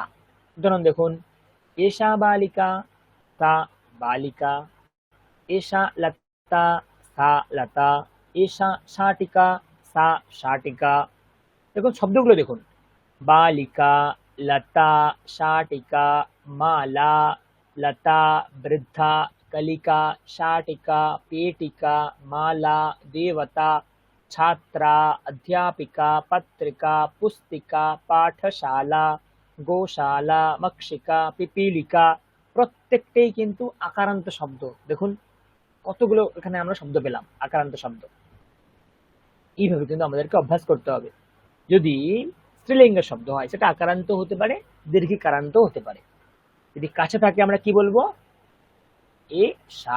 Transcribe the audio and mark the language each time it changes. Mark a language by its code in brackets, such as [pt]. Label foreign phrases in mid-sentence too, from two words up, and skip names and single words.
[bn] উদাহরণ দেখুন, [sa] এষা বালিকা, সা বালিকা, এষা লতা, সা লতা, এষা শাটিকা, সা শাটিকা। [bn] দেখুন শব্দগুলো দেখুন, বালিকা, লতা, শাটিকা, মালা, লতা, বৃদ্ধা, [sa] कलिका, शाटिका, पेटिका, माला, देवता, छात्रा, अध्यापिका, पत्रिका, पुस्तिका, पाठशाला, गोशाला, मक्षिका, पिपीलिका। [bn] প্রত্যেকটাই কিন্তু আকারান্ত শব্দ। দেখুন কতগুলো এখানে আমরা শব্দ পেলাম, আকারান্ত শব্দ। এইভাবে কিন্তু আমাদেরকে অভ্যাস করতে হবে। যদি স্ত্রীলিঙ্গের শব্দ হয় সেটা আকারান্ত হতে পারে, দীর্ঘিকারান্ত হতে পারে। যদি কাছে থাকে আমরা কি বলবো? এ সা।